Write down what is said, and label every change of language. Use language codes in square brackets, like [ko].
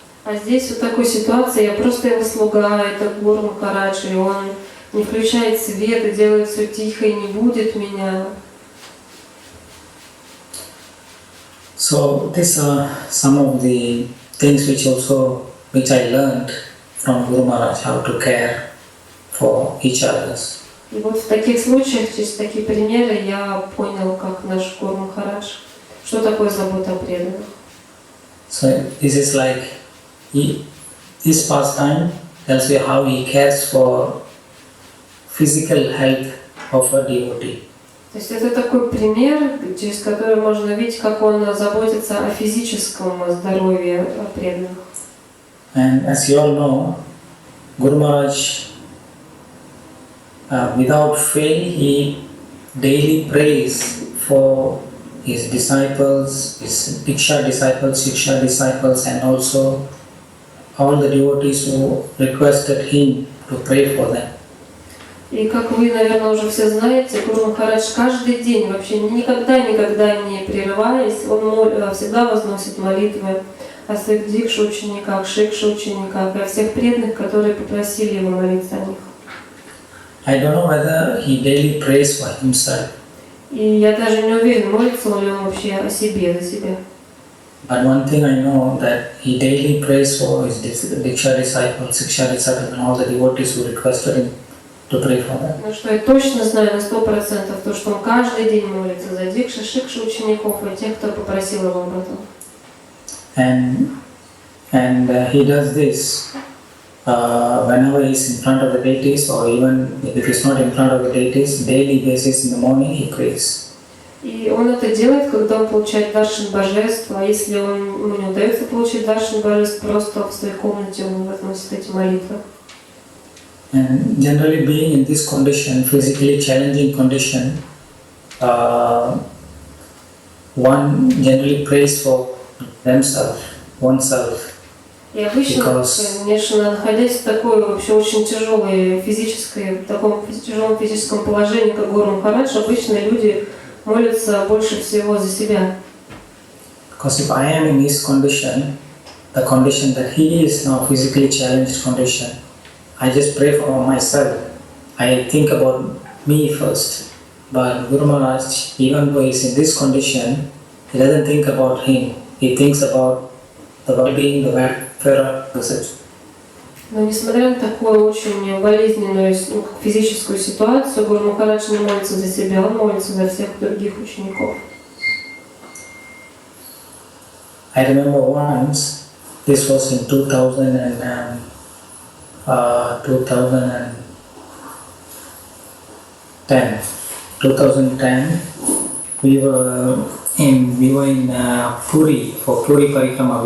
[ru] А здесь в такой ситуации я просто его слуга, это Гуру Махарадж, и он не включает свет и делает все тихо и не будет меня. [en] So these are some of the things which I learned from Guru Maharaj, how to care for each other. [ru] И вот в таких случаях, через такие примеры, я понял, как наш Гуру Махарадж, что такое забота о преданных. [en] So this is like, this pastime tells you how he cares for physical health of a devotee. [ru] То есть это такой пример, через который можно видеть, как он заботится о физическом здоровье преданных. [en] And as you all know, Guru Maharaj, without fail, he daily prays for his disciples, his Diksha disciples, Shiksha disciples, and also all the devotees who requested him to pray for them. [ru] И как вы, наверное, уже все знаете, Гуру Махарадж каждый день, вообще никогда не прерываясь, он всегда возносит молитвы о своих дикша учениках, шикша учениках и о всех преданных, которые попросили его молиться о них. [en] I don't know whether he daily prays for himself. [ru] И я даже не уверен, молится ли он вообще о себе, за себя. [en] But one thing I know that he daily prays for his Diksha disciples, Shiksha disciples, and all the devotees who requested him to pray for them. [ru] Но что я точно знаю на 100%, то что он каждый день молится за дикша, шикша учеников и тех, кто попросил его об этом. [en] And he does this whenever he is in front of the deities, or even if he is not in front of the deities, daily basis in the morning he prays. [ru] И он это делает, когда он получает даршан божества, а если ему не удается получить даршан божеств, просто в своей комнате он возносит эти молитвы. [en] And generally being in this condition, physically challenging condition, one generally prays for themselves, oneself. [ru] И обычно, конечно, находясь в такой вообще очень тяжелой физической, в таком тяжелом физическом положении, как Гуру Махарадж, обычно люди молятся больше всего за себя. [en] Because if I am in his condition, the condition that he is now physically challenged condition, I just pray for myself. I think about me first. But Guru Maharaj, even though he is in this condition, he doesn't think about him. He thinks about the well-being, the welfare of the Sith. [ru] Но несмотря на такую очень болезненную физическую ситуацию, Гуру Махарадж не молится за себя, он молится за всех других учеников. [en] I remember once, this was in 2010, we were in Puri for Puri Parikrama.